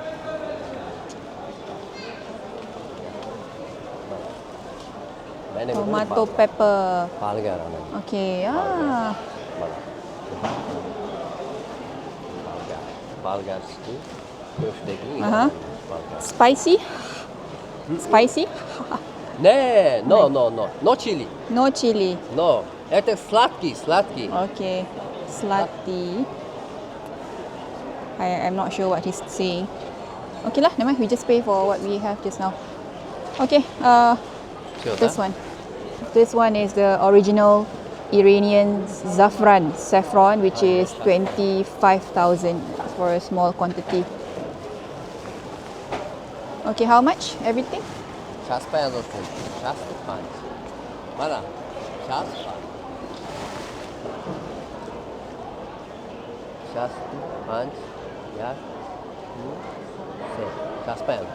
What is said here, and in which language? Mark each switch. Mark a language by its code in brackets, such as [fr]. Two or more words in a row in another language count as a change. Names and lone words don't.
[en] Tomato pepper. Palgar. Okay, [tr] Palgar işte. Köfte gibi. Aha. Palgar. [en] Spicy? Spicy? [tr] Ne? [en] No. No chili. No chili. No. [ru] Это сладкий. [en] Okay. Slutty. I'm not sure what he's saying. Okay lah, never mind. We just pay for what we have just now. Okay, this one. This one is the original Iranian saffron, which is 25,000 for a small quantity. Okay, how much? Everything? [tr] Şaspa yazıyorsun. Şaspa punch. Bana. Şaspa. Şaspa punch. Ya. Şaspa yazıyorsun.